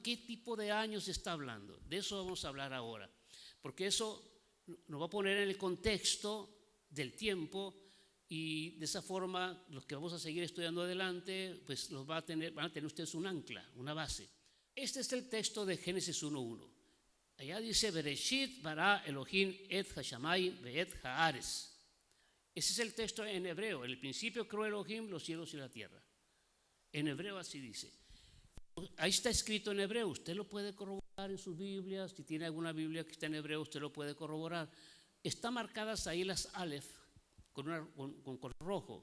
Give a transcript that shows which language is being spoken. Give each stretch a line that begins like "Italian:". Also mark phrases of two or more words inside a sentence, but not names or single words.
Spanish: ¿Qué tipo de años se está hablando? De eso vamos a hablar ahora, porque eso nos va a poner en el contexto del tiempo, y de esa forma los que vamos a seguir estudiando adelante, pues van a tener ustedes un ancla, una base. Este es el texto de Génesis 1:1. Allá dice:
Hebrew: בראשית ברא אלהים את השמים ואת הארץ.
Spanish: Ese es el texto en hebreo. En el principio creó Elohim los cielos y la tierra. En hebreo así dice. Ahí está escrito en hebreo. Usted lo puede corroborar en sus Biblias. Si tiene alguna Biblia que está en hebreo, usted lo puede corroborar. Están marcadas ahí las alef con color rojo.